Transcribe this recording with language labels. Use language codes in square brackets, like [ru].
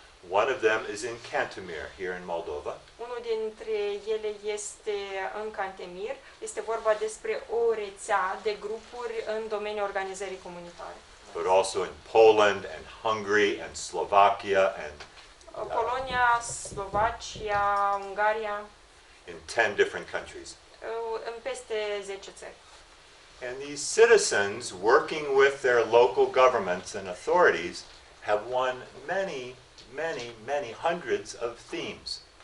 [en] One of them is in Cantemir, here in Moldova. [ro] Unul dintre ele este în Cantemir. Este vorba despre o rețea de grupuri în domeniul organizării comunitare. [en] But also in Poland and Hungary and Slovakia and [ro] Polonia, Slovacia, Ungaria, [en] in 10 different countries. [ro] în peste 10 țări. [en] And these citizens, working with their local governments and authorities, have won many hundreds of themes.